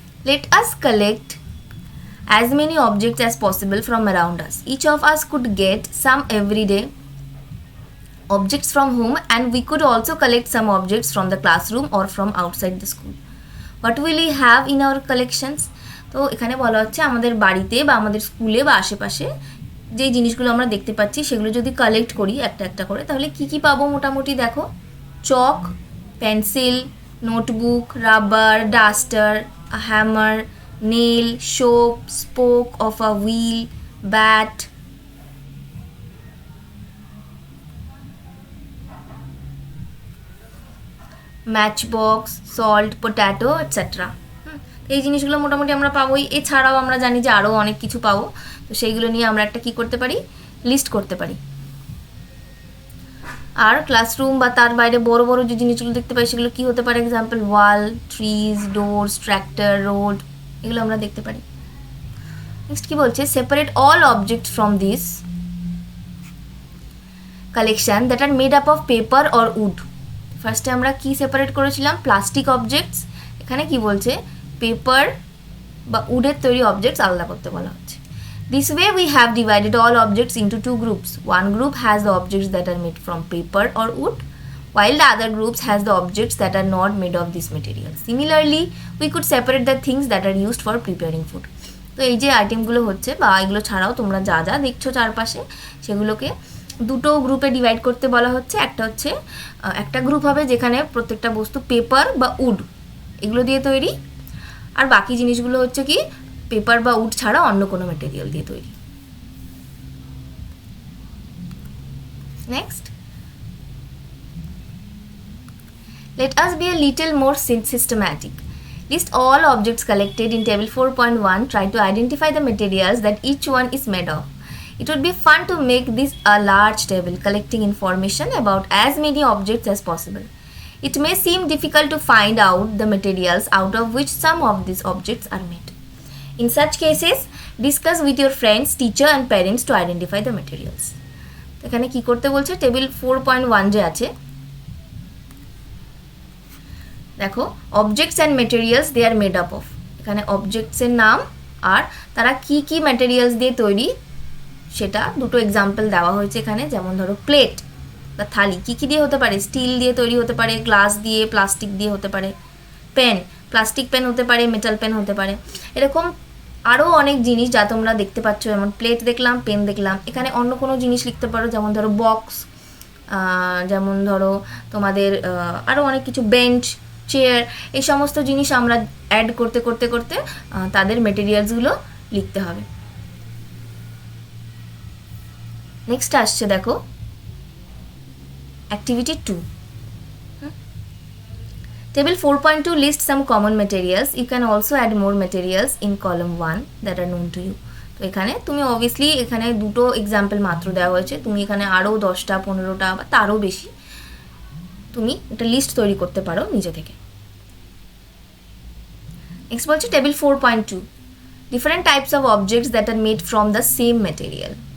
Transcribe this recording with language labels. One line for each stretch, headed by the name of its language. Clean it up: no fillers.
English: Let us collect as many objects as possible from around us. Each of us could get some everyday objects from home, and we could also collect some objects from the classroom or from outside the school. What will we have in our collections?
Bangla: তো এখানে বলা হচ্ছে আমাদের বাড়িতে বা আমাদের স্কুলে বা আশেপাশে যে জিনিসগুলো আমরা দেখতে পাচ্ছি সেগুলো যদি কালেক্ট করি একটা একটা করে, তাহলে কি কি পাবো মোটামুটি দেখো।
English: Chalk, pencil, notebook, rubber, duster, a hammer, nail, soap, spoke of a wheel, bat, matchbox, salt, potato, etc.
Bangla: এই জিনিসগুলো মোটামুটি আমরা পাবোই। এছাড়াও আমরা জানি যে আরও অনেক কিছু পাবো, তো সেইগুলো নিয়ে আমরা একটা কি করতে পারি, লিস্ট করতে পারি। আর ক্লাসরুম বা তার বাইরে বড় বড় যে জিনিসগুলো দেখতে পাই সেগুলো কি হতে পারে, এক্সাম্পল ওয়াল, ট্রিজ, ডোরস, ট্র্যাক্টর, রোড, এগুলো আমরা দেখতে পারি।
English: next
Bangla: কি বলছে,
English: Separate all object from this collection that are made up of paper or wood.
Bangla: ফার্স্টে আমরা কি সেপারেট করেছিলাম, প্লাস্টিক অবজেক্টস। এখানে কি বলছে, পেপার বা উডের তৈরি অবজেক্টস আলাদা করতে বলা হচ্ছে।
English: This way we have divided all objects into two groups. One group has the objects that are made from paper or wood, while the other groups has the objects that are not made of this material. Similarly, we could separate the things that are used for preparing food.
Bangla: তো এই যে আইটেমগুলো হচ্ছে বা এগুলো ছাড়াও তোমরা যা যা দেখছো চারপাশে সেগুলোকে দুটো গ্রুপে ডিভাইড করতে বলা হচ্ছে। একটা হচ্ছে একটা গ্রুপ হবে যেখানে প্রত্যেকটা বস্তু পেপার বা উড এগুলো দিয়ে তৈরি, আর বাকি জিনিসগুলো হচ্ছে কি পেপার বা উড ছাড়া অন্য কোনো ম্যাটেরিয়াল দিয়ে তৈরি।
English: Next, let us be a little more systematic. List all objects collected in table 4.1. Try to identify the materials that each one is made of. It would be fun to make this a large table collecting information about as many objects as possible. It may seem difficult to find out the materials out of which some of these objects are made. In such cases, discuss with your friends, teacher and parents to identify the materials.
Bangla: এখানে কি করতে বলছে, table 4.1 যে আছে দেখো,
English: Objects and materials they are made up of.
Bangla: এখানে অবজেক্টসের নাম আর তারা কি কি ম্যাটেরিয়ালস দিয়ে তৈরি সেটা দুটো এক্সাম্পল দেওয়া হয়েছে এখানে। যেমন ধরো প্লেট বা থালি কী কী দিয়ে হতে পারে, স্টিল দিয়ে তৈরি হতে পারে, গ্লাস দিয়ে, প্লাস্টিক দিয়ে হতে পারে। পেন, প্লাস্টিক পেন হতে পারে, মেটাল পেন হতে পারে। এরকম আরও অনেক জিনিস যা তোমরা দেখতে পাচ্ছ, যেমন প্লেট দেখলাম, পেন দেখলাম। এখানে অন্য কোনো জিনিস লিখতে পারো, যেমন ধরো বক্স, যেমন ধরো তোমাদের আরও অনেক কিছু, বেঞ্চ, চেয়ার, এই সমস্ত জিনিস আমরা অ্যাড করতে করতে করতে তাদের মেটেরিয়ালসগুলো লিখতে হবে। নেক্সট আসছে দেখো activity 2।
English: Table 4.2 lists some common materials. You can also add more materials in column 1 that are known to you.
Bangla: তো এখানে তুমি অবভিয়াসলি এখানে দুটো এক্সাম্পল মাত্র দেওয়া হয়েছে, তুমি এখানে আরও 10টা 15টা বা তারও বেশি তুমি একটা লিস্ট তৈরি করতে পারো নিজে থেকে।
English: next
Bangla: বলছে
English: Table 4.2 different types of objects that are made from the same material.